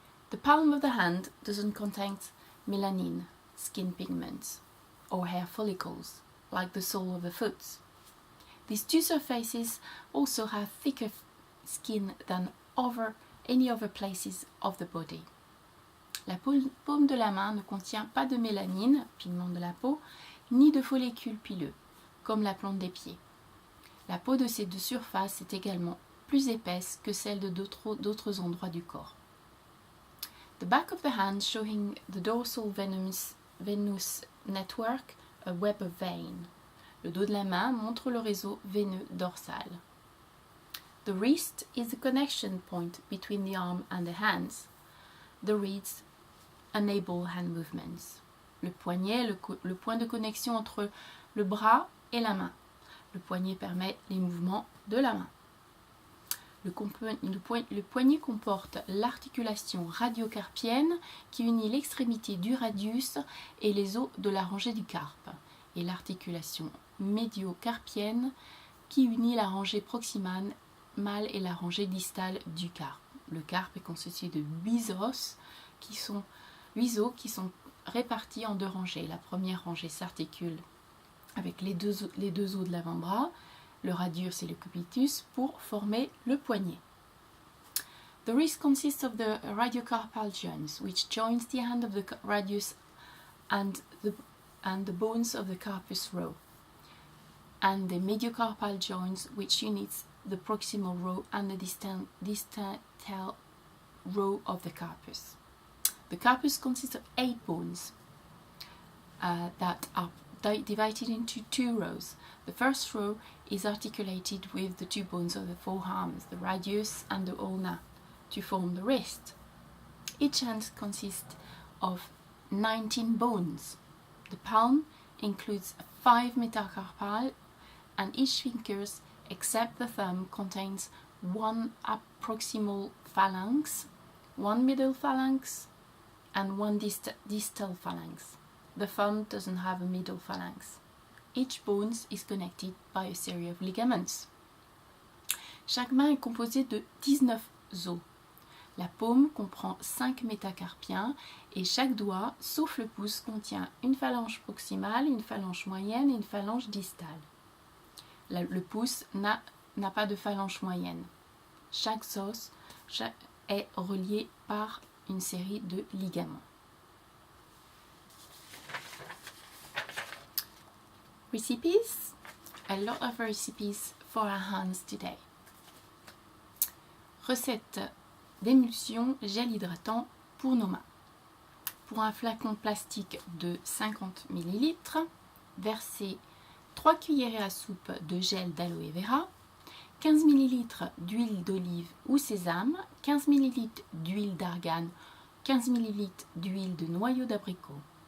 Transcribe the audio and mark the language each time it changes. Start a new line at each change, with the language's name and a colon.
English: The palm of the hand doesn't contain melanin, skin pigments, or hair follicles, like the sole of the foot. These two surfaces also have thicker skin than any other places of the body.
French: La paume de la main ne contient pas de mélanine, pigment de la peau, ni de follicules pileux, comme la plante des pieds. La peau de ces deux surfaces est également plus épaisse que celle de d'autres endroits du corps.
English: The back of the hand showing the dorsal venous network, a web of vein.
French: Le dos de la main montre le réseau veineux dorsal.
English: The wrist is the connection point between the arm and the hands. The wrists enable hand movements.
French: Le poignet est le point de connexion entre le bras et la main. Le poignet permet les mouvements de la main. Le poignet comporte l'articulation radiocarpienne qui unit l'extrémité du radius et les os de la rangée du carpe, et l'articulation médiocarpienne qui unit la rangée proximale et la rangée distale du carpe. Le carpe est constitué de 8 os qui sont répartis en 2 rangées. La première rangée s'articule avec les deux os de l'avant-bras, le radius et le cubitus, pour former le poignet.
English: The wrist consists of the radiocarpal joints, which joins the hand of the radius and the bones of the carpus row, and the mediocarpal joints, which unites the proximal row and the distal row of the carpus. The carpus consists of 8 bones that are divided into 2 rows. The first row is articulated with the 2 bones of the forearms, the radius and the ulna, to form the wrist. Each hand consists of 19 bones. The palm includes 5 metacarpal, and each finger, except the thumb, contains 1 proximal phalanx, 1 middle phalanx, and 1 distal phalanx. The thumb doesn't have a middle phalanx. Each bone is connected by a series of ligaments.
French: Chaque main est composée de 19 os. La paume comprend 5 métacarpiens et chaque doigt, sauf le pouce, contient une phalange proximale, une phalange moyenne et une phalange distale. Le pouce n'a pas de phalange moyenne. Chaque os est relié par une série de ligaments.
English: Recipes. A lot of recipes for our hands today.
French: Recette d'émulsion gel hydratant pour nos mains. Pour un flacon plastique de 50 ml, versez 3 cuillerées à soupe de gel d'aloe vera, 15 ml d'huile d'olive ou sésame, 15 ml d'huile d'argan, 15 ml d'huile de noyau d'abricot.